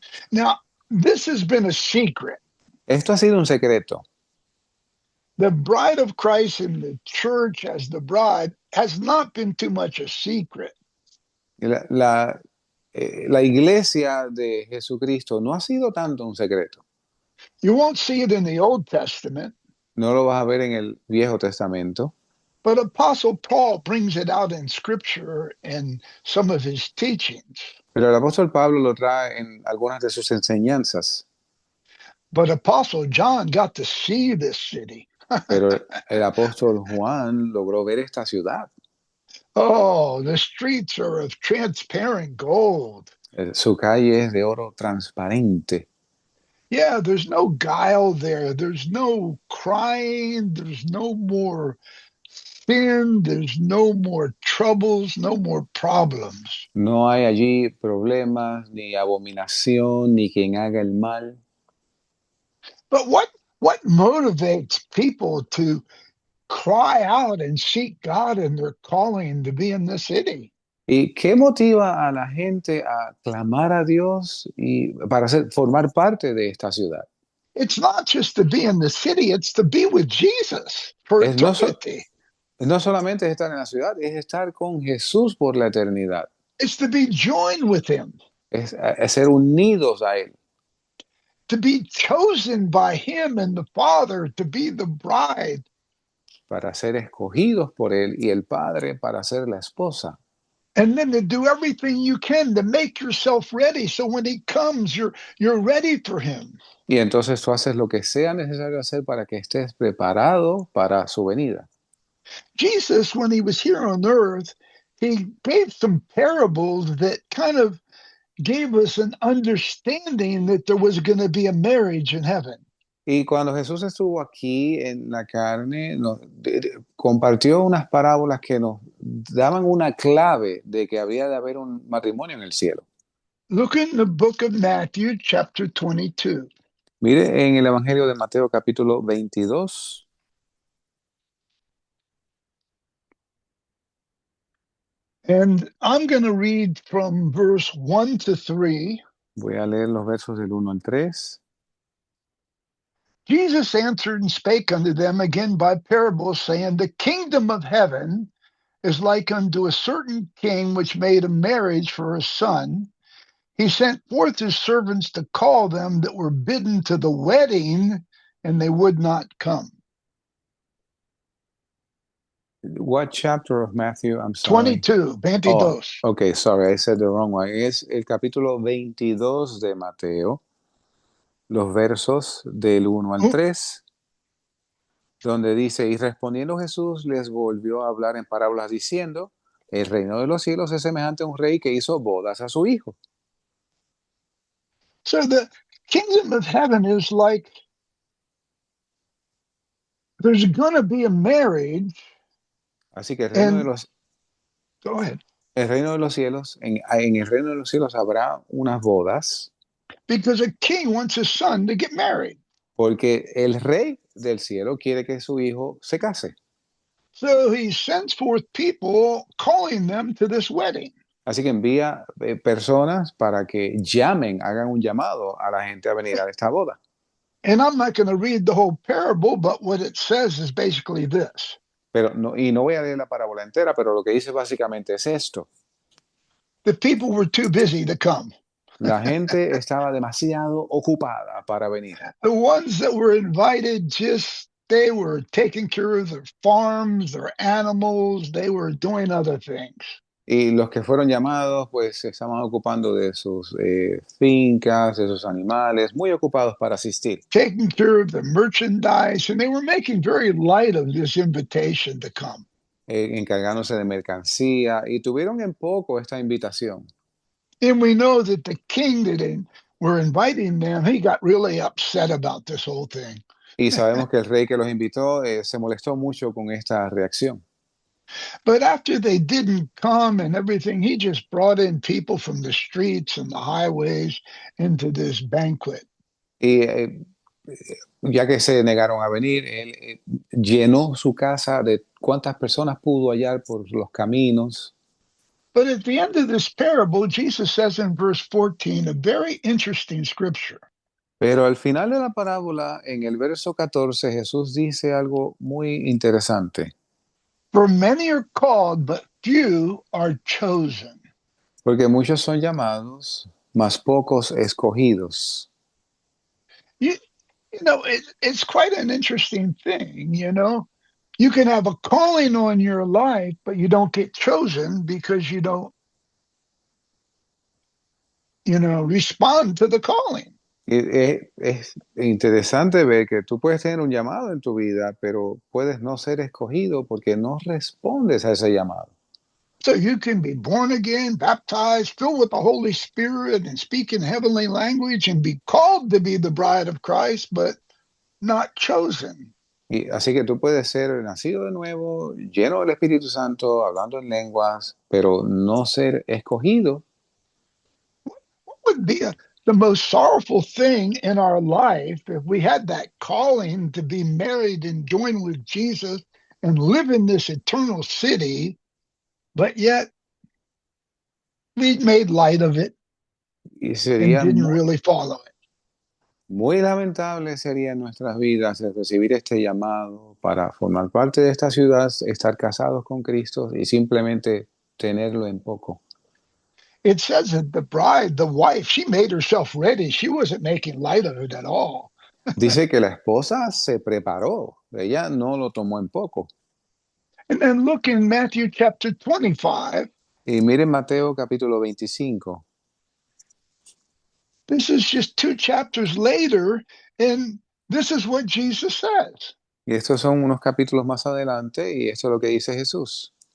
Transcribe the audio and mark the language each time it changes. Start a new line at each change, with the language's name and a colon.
English: Now, this has been a secret.
Spanish: Esto ha sido un secreto.
English: The bride of Christ in the church as the bride has not been too much a secret.
Spanish: La iglesia de Jesucristo no ha sido tanto un secreto.
English: You won't see it in the Old Testament,
Spanish: No lo vas a ver en el Viejo Testamento,
English: but Apostle Paul brings it out in Scripture and some of his teachings.
Spanish: pero el apóstol Pablo lo trae en algunas de sus enseñanzas.
English: But Apostle John got to see this city.
Spanish: Pero el apóstol Juan logró ver esta ciudad.
English: Oh, the streets are of transparent gold.
Spanish: Su calle es de oro transparente.
English: Yeah, there's no guile there. There's no crying. There's no more sin. There's no more troubles, no more problems.
Spanish: No hay allí problemas, ni abominación, ni quien haga el mal.
English: But what motivates people to cry out and seek God in their calling to be in the city?
Spanish: ¿Y qué motiva a la gente a clamar a Dios y para formar parte de esta ciudad?
English: It's not just to be in the city, it's to be with Jesus for eternity.
Spanish: No solamente es estar en la ciudad, es estar con Jesús por la eternidad.
English: It's to be joined with him,
Spanish: Es ser unidos a Él,
English: to be chosen by him and the Father to be the bride.
Spanish: para ser escogidos por Él y el Padre para ser la esposa.
English: And then to do everything you can to make yourself ready so when he comes, you're ready for him.
Spanish: Y entonces tú haces lo que sea necesario hacer para que estés preparado para su venida.
English: Jesus, when he was here on earth, he gave some parables that kind of gave us an understanding that there was going to be a marriage in heaven.
Spanish: Y cuando Jesús estuvo aquí en la carne, compartió unas parábolas que nos daban una clave de que había de haber un matrimonio en el cielo.
English: Look in the book of Matthew, chapter 22.
Spanish: Mire en el Evangelio de Mateo capítulo 22.
English: And I'm going to read from verse 1 to 3.
Spanish: Voy a leer los versos del 1 al 3.
English: Jesus answered and spake unto them again by parables, saying, The kingdom of heaven is like unto a certain king which made a marriage for his son. He sent forth his servants to call them that were bidden to the wedding, and they would not come. What chapter of Matthew? I'm sorry. 22, Oh, 22. okay, sorry, I said the wrong one.
Spanish: Es el capítulo 22 de Mateo, los versos del 1 al 3, donde dice, y respondiendo Jesús les volvió a hablar en parábolas diciendo, el reino de los cielos es semejante a un rey que hizo bodas a su hijo.
English: So the kingdom of heaven is like there's going to be a marriage,
Spanish: Así que
English: and go ahead.
Spanish: el reino de los cielos, en el reino de los cielos habrá unas bodas,
English: Because a king wants his son to get married.
Spanish: porque el rey del cielo quiere que su hijo se case.
English: So he sends forth people calling them to this wedding.
Spanish: Así que envía personas para que llamen, hagan un llamado a la gente a venir a esta boda.
English: And I'm not going to read the whole parable, but what it says is basically this.
Spanish: Pero no voy a leer la parábola entera, pero lo que dice básicamente es esto.
English: The people were too busy to come.
Spanish: La gente estaba demasiado ocupada para venir.
English: The ones that were invited they were taking care of their farms, their animals, they were doing other things.
Spanish: Y los que fueron llamados, pues se estaban ocupando de sus fincas, de sus animales, muy ocupados para asistir.
English: Taking care of the merchandise, and they were making very light of this invitation to come.
Spanish: Encargándose de mercancía, y tuvieron en poco esta invitación.
English: And we know that the king that were inviting them, he got really upset about this whole thing.
Spanish: Y sabemos que el rey que los invitó se molestó mucho con esta reacción.
English: But after they didn't come and everything, he just brought in people from the streets and the highways into this banquet.
Spanish: Y ya que se negaron a venir, él llenó su casa de cuantas personas pudo hallar por los caminos.
English: But at the end of this parable, Jesus says in verse 14, a very interesting scripture.
Spanish: Pero al final de la parábola, en el verso 14, Jesús dice algo muy interesante.
English: For many are called, but few are chosen.
Spanish: Porque muchos son llamados, mas pocos escogidos.
English: You know, it's quite an interesting thing, you know. You can have a calling on your life, but you don't get chosen because you don't, respond to the calling.
Spanish: Es interesante ver que tú puedes tener un llamado en tu vida, pero puedes no ser escogido porque no respondes a ese llamado.
English: So you can be born again, baptized, filled with the Holy Spirit, and speak in heavenly language and be called to be the bride of Christ, but not chosen.
Spanish: Y así que tú puedes ser nacido de nuevo, lleno del Espíritu Santo, hablando en lenguas, pero no ser escogido.
English: What would be the most sorrowful thing in our life if we had that calling to be married and join with Jesus and live in this eternal city, but yet we made light of it
Spanish: Y
English: and
Spanish: sería
English: didn't really follow it?
Spanish: muy lamentable sería en nuestras vidas el recibir este llamado para formar parte de esta ciudad, estar casados con Cristo y simplemente tenerlo en poco.
English: It says that the bride, the wife, she made herself ready. She wasn't making light of it at all.
Spanish: Dice que la esposa se preparó, ella no lo tomó en poco.
English: And then look in Matthew chapter 25.
Spanish: Y miren Mateo capítulo 25.
English: This is just 2 chapters later, and this is what Jesus says
Spanish: Y estos son unos capítulos más adelante, y esto es lo que dice Jesús